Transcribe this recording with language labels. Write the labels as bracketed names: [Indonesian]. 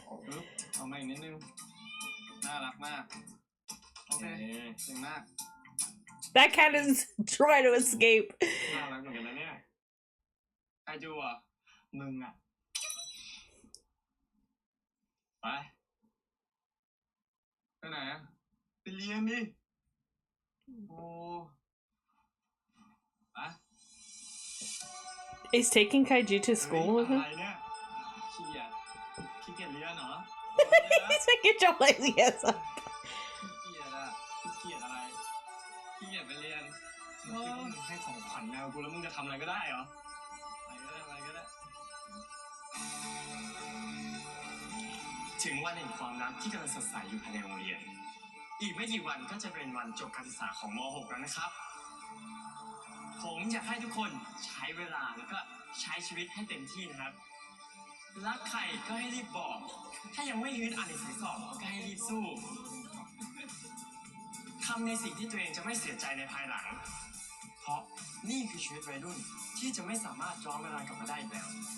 [Thai] ปึ๊บเอามาอีกนิดนึงน่ารักมากโอเคเก่งมาก [English] That cat is trying to escape. [Thai] น่ารักเหมือนกันนะเนี่ยใครจูอ่ะมึงอ่ะไปไหนอ่ะไปเรียนดิโอ้ไป [English] Is taking Kaiju to school with [Thai] อะ [English] him? [Thai] ไรเนี่ยขี้เกียจเรียนเหรอ [English] He's making your lazy ass up. [Thai] ขี้เกียจอะขี้เกียจอะไรขี้เกียจไปเรียนคิดว่ามึงให้ของขวัญแมวกูแล้วมึงจะทำอะไรก็ได้เหรออะไรก็ได้ ถึงวันแห่งความรักที่กำลังสดใสอยู่ภายในโรงเรียน อีกไม่กี่วันก็จะเป็นวันจบการศึกษาของม .6 แล้วนะครับ ผมอยากให้ทุกคนใช้เวลาแล้วก็ใช้ชีวิตให้เต็มที่นะครับ รักใครก็ให้รีบบอก ถ้ายังไม่ยืนอ่านหนังสือสอบก็ให้รีบสู้ ทำในสิ่งที่ตัวเองจะไม่เสียใจในภายหลัง เพราะนี่คือชีวิตวัยรุ่นที่จะไม่สามารถย้อนเวลากลับมาได้อีกแล้ว